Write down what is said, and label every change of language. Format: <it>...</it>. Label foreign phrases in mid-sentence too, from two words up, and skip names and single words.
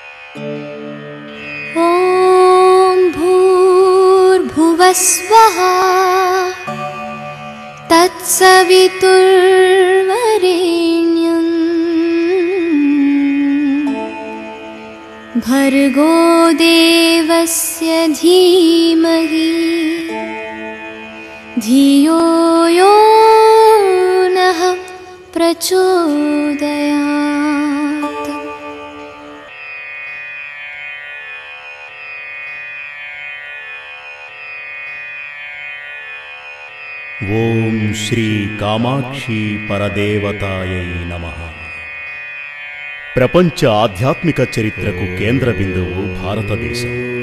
<sa>ॐ भूर्भुवस्वः तत्सवितुर्वरेण्यं भर्गो देवस्य धीमहि धियो यो नः प्रचोदयात्। ఓం శ్రీ కామాక్షి పరదేవతాయై నమః.</sa> <te>ప్రపంచ ఆధ్యాత్మిక చరిత్రకు కేంద్ర బిందువు భారతదేశం.</te>